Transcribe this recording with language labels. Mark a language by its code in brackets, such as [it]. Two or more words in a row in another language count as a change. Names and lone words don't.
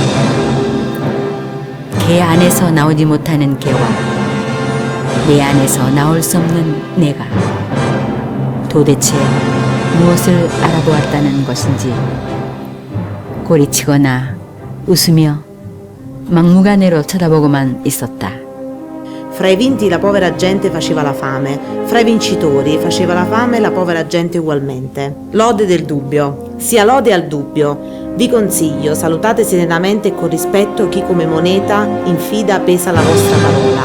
[ko] 개 안에서 나오지 못하는 개와 내 안에서 나올 수 없는 내가 도대체 무엇을 알아보았다는 것인지 꼬리치거나 웃으며 막무가내로 쳐다보고만 있었다. [it] Fra i vinti la povera gente faceva la fame, fra i vincitori faceva la fame la povera gente ugualmente. Lode del dubbio, sia lode al dubbio. Vi consiglio, salutate serenamente e con rispetto chi come moneta infida pesa la vostra parola.